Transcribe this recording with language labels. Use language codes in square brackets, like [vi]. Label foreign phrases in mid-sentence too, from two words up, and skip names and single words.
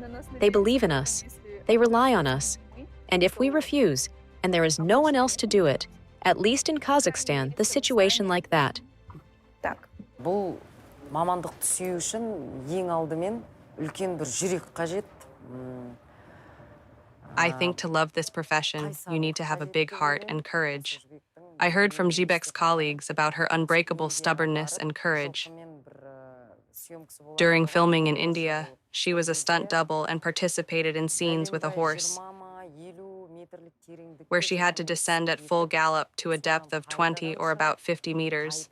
[en] They believe in us. They rely on us. And if we refuse, and there is no one else to do it, at least in Kazakhstan, the situation like that. [kk] Бұл мамандықты сүю үшін ең алдымен үлкен бір жүрек қажет. [en] I think to love this profession, you need to have a big heart and courage. I heard from Zhibek's colleagues about her unbreakable stubbornness and courage. During filming in India, she was a stunt double and participated in scenes with a horse, where she had to descend at full gallop to a depth of 20 or about 50 meters.